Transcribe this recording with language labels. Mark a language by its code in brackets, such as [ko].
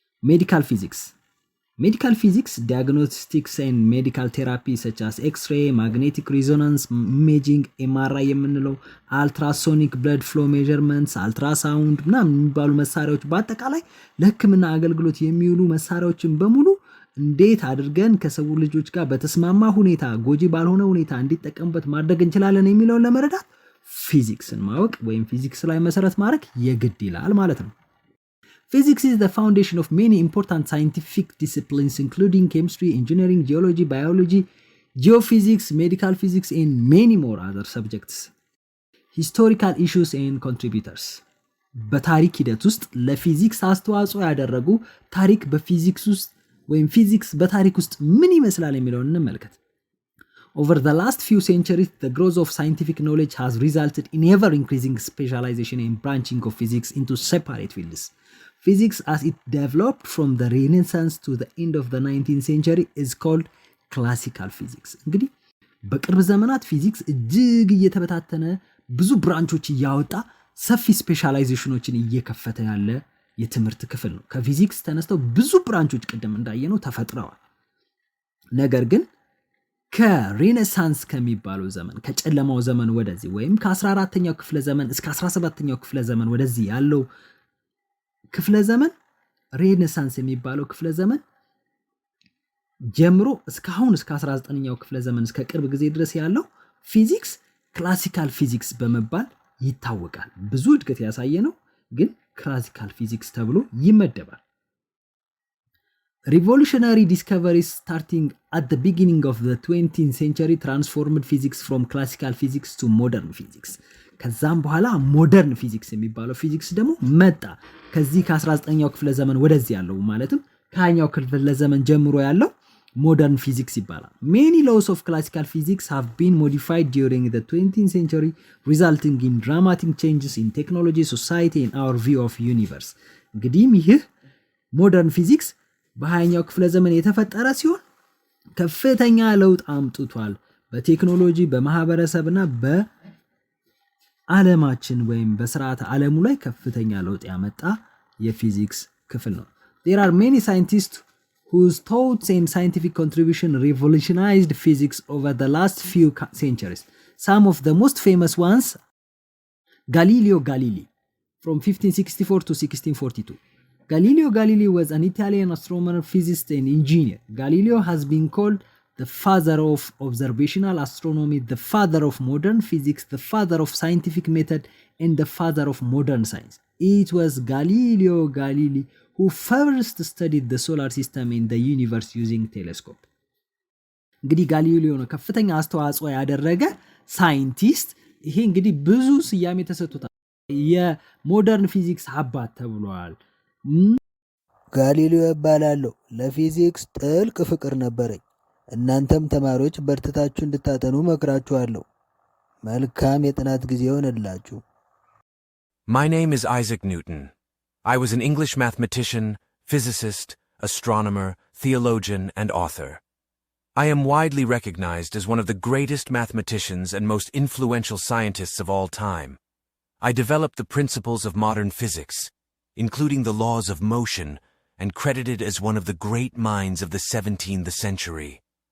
[am] ሜዲካል ፊዚክስ ሜዲካል ፊዚክስ ዲያግኖስቲክስ ኤንድ ሜዲካል ቴራፒ [en] such as [am] ኤክስሬይ ማግኔቲክ ሪዞናንስ ኢሜጂንግ ኤምአርአይ የምንለው አልትራሶኒክ ብለድ ፍሎ ሜዠርመንትስ አልትራሳውንድ ምናምን የሚባሉ መሳሪያዎች በአጠቃላይ ለህክምና አገልግሎት የሚውሉ መሳሪያዎችን በሙሉ እንዴት አድርገን ከሰው ልጆች ጋር በተስማማ ሁኔታ ጎጂ ባልሆነ ሁኔታ እንዲጠቀሙበት ማድረግ እንችላለን የሚለውን ለመረዳት ፊዚክስን ማወቅ ወይም ፊዚክስ ላይ መሰረት ማድረግ የግድ ይላል ማለት ነው። [en] Physics is the foundation of many important scientific disciplines including chemistry, engineering, geology, biology, geophysics, medical physics, and many more other subjects. Historical issues and contributors. [am] በታሪክ ሂደት ውስጥ ለፊዚክስ አስተዋጽኦ ያደረጉ ታሪክ በፊዚክስ ውስጥ ወይም ፊዚክስ በታሪክ ውስጥ ምን ይመስላል የሚለውን እንመልከት። [en] Over the last few centuries, the growth of scientific knowledge has resulted in ever-increasing specialization and branching of physics into separate fields. Physics as it developed from the Renaissance to the end of the 19th century is called classical physics. [am] እንግዲህ በቅርብ ዘመናት ፊዚክስ እጅግ እየተበታተነ ብዙ ብራንቾች እያወጣ ሰፊ ስፔሻላይዜሽኖችን እየከፈተ ያለ የትምህርት ክፍል ነው። ከፊዚክስ ተነስተው ብዙ ብራንቾች ቅድም እንዳየነው ተፈጥረዋል። ነገር ግን ከሬኔሳንስ ከሚባለው ዘመን ከጨለማው ዘመን ወደዚህ ወይም ከ14ኛው ክፍለ ዘመን እስከ 17ኛው ክፍለ ዘመን ወደዚህ ያለው ክፍለ ዘመን ሬኔሳንስ የሚባለው ክፍለ ዘመን ጀምሮ እስካሁን እስከ 19ኛው ክፍለ ዘመን እስከ ቅርብ ጊዜ ድረስ ያለው ፊዚክስ ክላሲካል ፊዚክስ በመባል ይታወቃል። ብዙ እድገት ያሳየ ነው፣ ግን ክላሲካል ፊዚክስ ተብሎ ይመደባል። [en] Revolutionary discoveries starting at the beginning of the 20th century transformed physics from classical physics to modern physics. [am] ከዛም በኋላ ሞደርን ፊዚክስ የሚባለው ፊዚክስ ደግሞ መጣ። ከዚህ ከ19ኛው ክፍለ ዘመን ወደዚህ ያለው ማለትም ከ20ኛው ክፍለ ዘመን ጀምሮ ያለው modern physics ይባላል። [en] Many laws of classical physics have been modified during the 20th century, resulting in dramatic changes in technology, society, and our view of universe. [am] እንግዲህ ይህ ሞደርን ፊዚክስ በ20ኛው ክፍለ ዘመን የተፈጠረ ሲሆን ከፍተኛ ለውጥ አምጥቷል። በቴክኖሎጂ በማህበረሰብና በዓለማችን ወይም በስርዓተ ዓለሙ ላይ ከፍተኛ ለውጥ ያመጣ የፊዚክስ ክፍል ነው። [en] There are many scientists whose thoughts and scientific contribution revolutionized physics over the last few centuries. Some of the most famous ones Galileo Galilei, from 1564 to 1642. Galileo Galilei was an Italian astronomer, physicist, and engineer. Galileo has been called the father of observational astronomy, the father of modern physics, the father of scientific method, and the father of modern science. It was Galileo Galilei who first studied the solar system in the universe using telescope. [am] እንግዲህ ጋሊሊዮ ነው ከፍተኛ አስተዋጽኦ ያደረገ ሳይንቲስት። ይሄ እንግዲህ ብዙ ስያሜ ተሰጥቶታል። የሞደርን ፊዚክስ አባት ተብሏል። ጋሊሊዮ እባላለሁ። ለፊዚክስ ጥልቅ ፍቅር ነበረኝ። እናንተም ተማሪዎች በርትታችሁ እንድታጠኑ መክራችኋለሁ። መልካም የጥናት ጊዜ ይሆንላችሁ። [en] My name is Isaac Newton. I was an English mathematician, physicist, astronomer, theologian, and author. I am widely recognized as one of the greatest mathematicians and most influential scientists of all time. I developed the principles of modern physics, including the laws of motion, and credited as one of the great minds of the 17th century.